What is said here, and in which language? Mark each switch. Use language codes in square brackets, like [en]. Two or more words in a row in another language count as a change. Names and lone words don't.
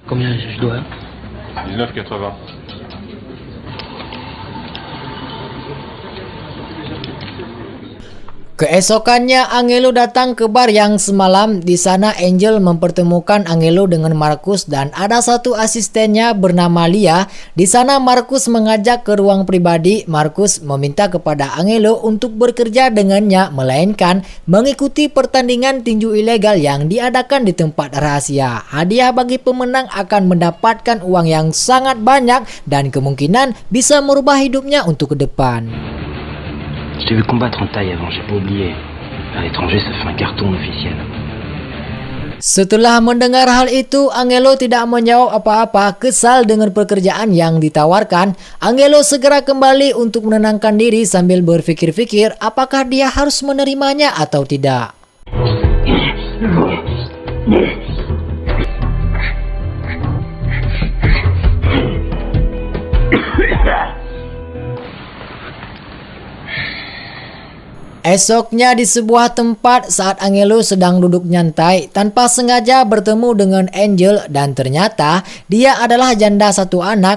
[fr] Combien je dois? 19,80. [id] Keesokannya Angelo datang ke bar yang semalam. Di sana Angel mempertemukan Angelo dengan Marcus dan ada satu asistennya bernama Lia. Di sana Marcus mengajak ke ruang pribadi. Marcus meminta kepada Angelo untuk bekerja dengannya, melainkan mengikuti pertandingan tinju ilegal yang diadakan di tempat rahasia. Hadiah bagi pemenang akan mendapatkan uang yang sangat banyak dan kemungkinan bisa merubah hidupnya untuk ke depan. [fr] Je t'ai vu combattre en taille avant, j'ai pas oublié. À l'étranger, ça fait un carton officiel. [id] Setelah mendengar hal itu, Angelo tidak menjawab apa-apa, kesal dengan pekerjaan yang ditawarkan. Angelo segera kembali untuk menenangkan diri sambil berpikir-pikir apakah dia harus menerimanya atau tidak. Esoknya di sebuah tempat saat Angelo sedang duduk nyantai, tanpa sengaja bertemu dengan Angel dan ternyata dia adalah janda satu anak.